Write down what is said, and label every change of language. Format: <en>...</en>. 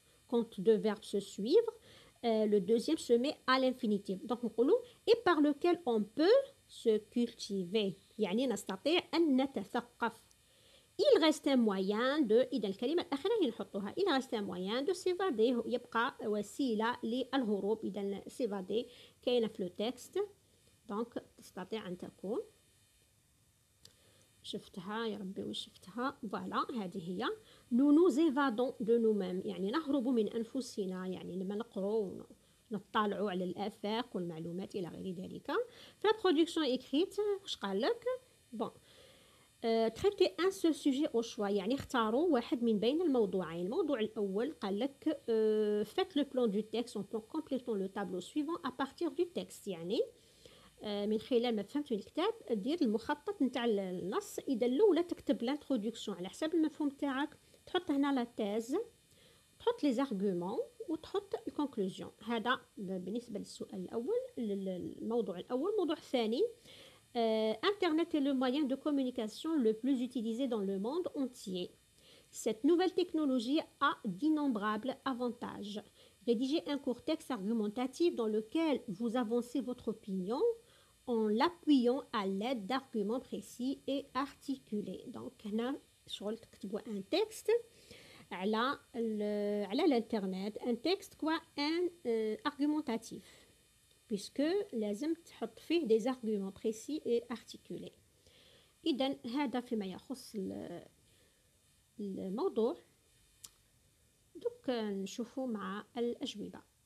<fr>quand deux verbes se suivent, le deuxième se met à l'infinitif. donc نقولوا et par lequel on peut se cultiver</fr> <ar>يعني نستطيع أن نتثقف.</ar> <fr>il reste un moyen de</fr> <ar>إذا الكلمة الأخيرة هي نحطوها</ar> <fr>il reste un moyen de s'évader</fr> <ar>يبقى وسيلة للهروب. إذا s'évader كاينة في لو تكست. دونك تستطيع أن تكون شفتها يا ربي وين شفتها فوالا هذه هي</ar> <fr>nous nous évadons de nous-mêmes</fr> <ar>يعني نهرب من أنفسنا يعني لما نقرأ نطلعوا على الآفاق والمعلومات إلى غير ذلك. في</ar> <fr>la production écrite</fr> <ar>واش قال لك</ar> <fr>bon traiter un seul sujet au choix</fr> <ar>يعني اختاروا واحد من بين الموضوعين.</ar> <fr>الموضوع الأول قال لك faites le plan du texte en complétant le tableau suivant à partir du texte</fr> <ar>يعني من خلال ما فهمت من الكتاب دير المخطط نتاع النص. اذا الاولى تكتب لانتروداكسيون على حساب المفهوم تاعك تحط هنا لا تيز تحط لي زارغومون وتحط الكونكلوزيون. هذا بالنسبه للسؤال الاول الموضوع الاول. الموضوع الثاني</ar> <fr>Internet est le moyen de communication le plus utilisé dans le monde entier. Cette nouvelle technologie a d'innombrables avantages. Rédigez un court texte argumentatif dans lequel vous avancez votre opinion en l'appuyant à l'aide d'arguments précis et articulés. Donc, هنا شغل تكتبوا un texte على l'internet, un texte quoi un argumentatif puisque</fr> <ar>لازم تحط فيه</ar> <fr>des arguments précis et articulés.</fr> <ar>إذن هذا فيما يخص الموضوع. دوك نشوفوا مع الأجوبة.</ar>